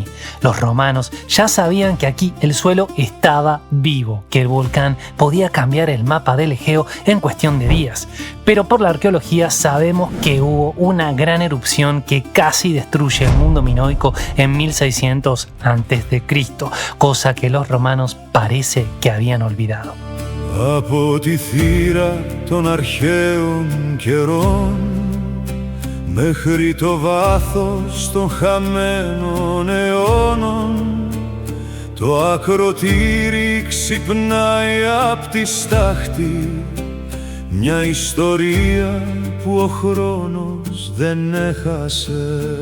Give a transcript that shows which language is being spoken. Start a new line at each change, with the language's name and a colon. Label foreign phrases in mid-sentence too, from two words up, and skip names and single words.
Spanish: Los romanos ya sabían que aquí el suelo estaba vivo, que el volcán podía cambiar el mapa del Egeo en cuestión de días. Pero por la arqueología sabemos que hubo una gran erupción que casi destruye el mundo minoico en 1600 a.C., cosa que los romanos parece que habían olvidado.
Greek: Από τη θύρα των αρχαίων καιρών μέχρι το βάθος των χαμένων αιώνων το ακροτήρι ξυπνάει απ' τη στάχτη μια ιστορία που ο χρόνος δεν έχασε.